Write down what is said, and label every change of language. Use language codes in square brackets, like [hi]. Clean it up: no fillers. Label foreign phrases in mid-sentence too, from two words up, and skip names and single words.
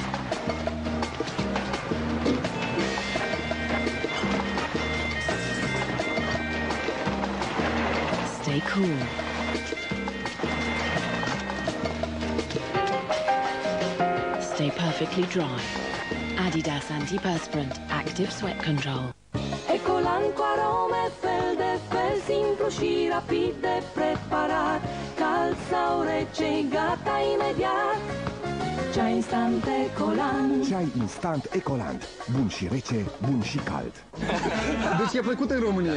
[en] Stay cool. Stay perfectly dry. Adidas Antiperspirant Active Sweat Control. [ro] Ecolan cu arome fel de fel, simplu și rapid de preparat. Cald sau rece, gata imediat. Ceai instant Ecolan. Ceai instant Ecoland. Bun și rece, bun și cald. Deci i-a plăcut în România.